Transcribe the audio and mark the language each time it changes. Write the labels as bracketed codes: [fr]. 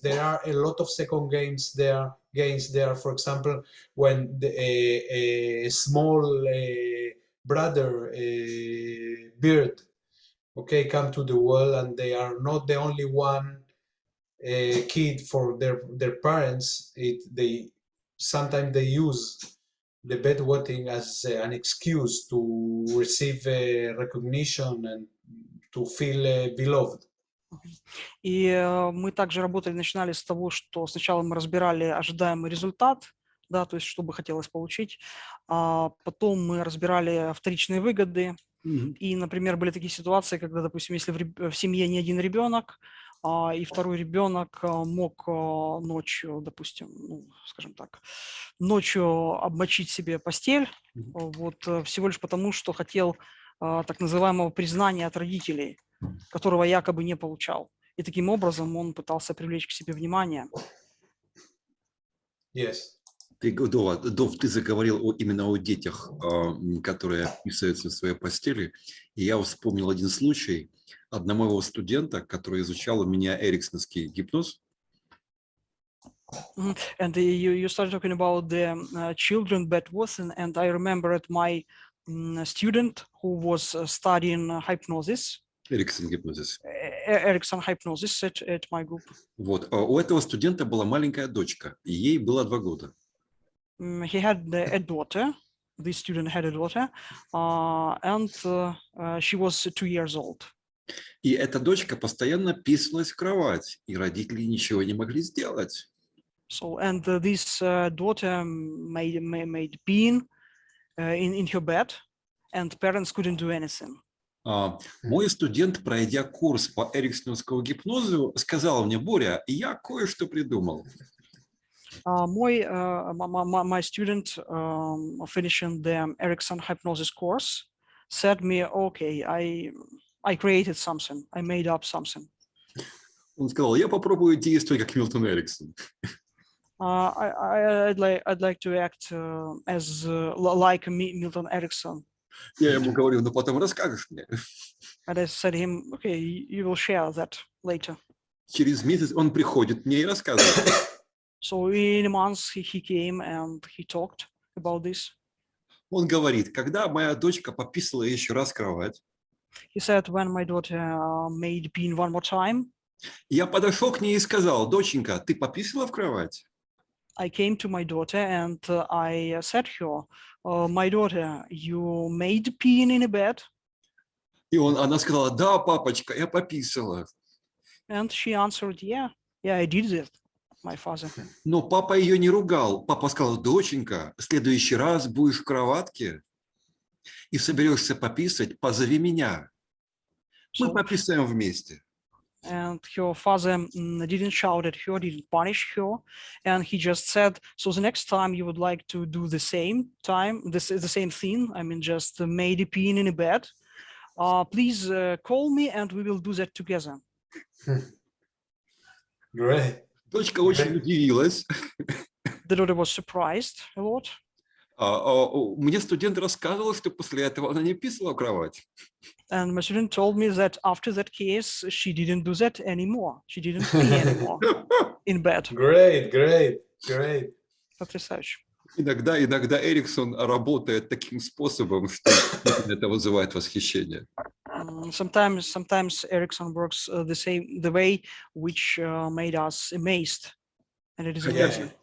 [en] There are a lot of second games there. For example, when a small brother bird, okay, come to the world, and they are not the only one kid for their parents. They sometimes they use the bedwetting as an excuse to receive recognition and to feel beloved. [ru] И мы также работали, начинали с того, что сначала мы разбирали ожидаемый результат, да, то есть что бы хотелось получить, а потом мы разбирали вторичные выгоды. Мгм. И, например, были такие ситуации, когда, допустим, если в семье не один ребенок, и второй ребенок мог ночью, допустим, ну, скажем так, ночью обмочить себе постель, Мгм. вот всего лишь потому, что хотел так называемого признания от родителей, которого якобы не получал. И таким образом он пытался привлечь к себе внимание. [en] Yes. [ru] Дов, ты заговорил именно о детях, которые писаются в своей постели. И я вспомнил один случай одного моего студента, который изучал у меня эриксоновский гипноз. [en] And you started talking about the children bedwetting, and I remembered my student who was studying hypnosis, Эриксон гипнозис. Erickson hypnosis at my group. [ru] Вот. У этого студента была маленькая дочка, и ей было 2 года. [en] He had a daughter. This student had a daughter, and she was 2 years old. [ru] И эта дочка постоянно писалась в кровать, и родители ничего не могли сделать. [en] So, and this daughter made peeing in her bed, and parents couldn't do anything. [ru] Мой студент, пройдя курс по эриксоновскому гипнозу, сказал мне: Боря, я кое-что придумал. [en] My student finishing the Erickson hypnosis course said me, okay, I created something, I made up something. [ru] Он сказал: я попробую действовать как Милтон Эриксон. [en] I'd like to act as like Milton Erickson. [ru] Я ему говорю: ну потом расскажешь мне. [en] And I said to him, okay, you will share that later. [ru] Через месяц он приходит мне и рассказывает. [en] So in a month he came and he talked about this. [ru] Он говорит: когда моя дочка пописала еще раз в кровать, [en] He said when my daughter made pee one more time, [ru] я подошел к ней и сказал: доченька, ты пописала в кровать? [en] I came to my daughter and I said to her, my daughter, you made peeing in a bed? [ru] И она сказала: да, папочка, я пописала. [en] And she answered, yeah, I did it, my father. [ru] Но папа ее не ругал. Папа сказал: доченька, в следующий раз будешь в кроватке. и соберешься пописать, позови меня. Мы [en] So, [ru] пописаем вместе. [en] and her father didn't shout at her, didn't punish her, and he just said, so the next time you would like to do the same the same thing, I mean, just maybe peeing in a bed, please call me and we will do that together. Great. [ru] Дочка очень удивилась. [en] The daughter was surprised a lot. [ru] Мне студент рассказывал, что после этого она не писала в кровать. [en] And my student told me that after that case, she didn't do that anymore. She didn't pee anymore in bed. Great, great, great. [ru] Потрясающе. Иногда Эриксон работает таким способом, что это вызывает восхищение. [en] Sometimes Ericsson works the way which made us amazed, and it is amazing.